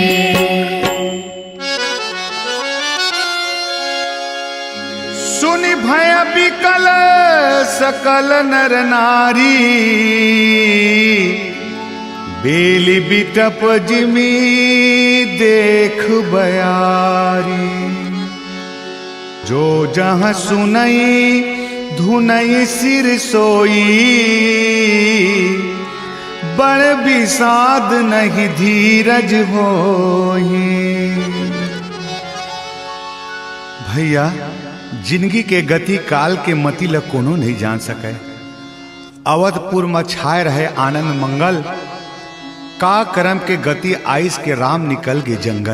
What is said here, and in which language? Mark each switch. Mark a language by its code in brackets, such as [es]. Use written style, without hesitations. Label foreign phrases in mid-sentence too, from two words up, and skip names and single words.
[awa] सुनि भय बिकल सकल नर नारी, बेली बिटप जिमी देख बयारी। जो जहाँ सुनई धुनई सिर सोई, बड़ विषाद नहीं धीरज होई। [hne] भैया जिंदगी के गति काल के मति ल कोनो नहीं जान सके। अवधपुर में छाए रहे आनंद मंगल, का करम के गति आइस के राम निकल गए जंगल।